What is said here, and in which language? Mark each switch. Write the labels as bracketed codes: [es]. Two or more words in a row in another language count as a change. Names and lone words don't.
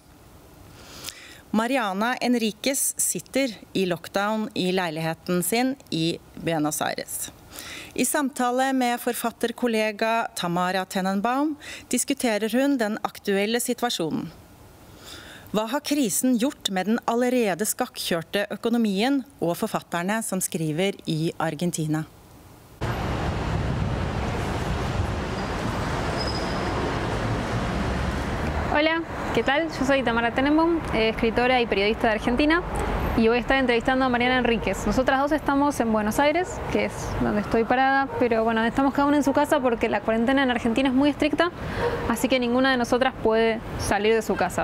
[no] Mariana Enriquez sitter i lockdown i leiligheten sin i Buenos Aires. I samtale med forfatterkollega Tamara Tenenbaum diskuterer hun den aktuelle situasjonen. Hva har krisen gjort med den allerede skakkjørte økonomien og forfatterne som skriver i Argentina? [es] Hola, ¿qué tal? Yo soy Tamara Tenenbaum, escritora y periodista de Argentina, y voy a estar entrevistando a Mariana Enriquez. Nosotras dos estamos en Buenos Aires, que es donde estoy parada, pero bueno, estamos cada una en su casa porque la cuarentena en Argentina es muy estricta, así que ninguna de nosotras puede salir de su casa.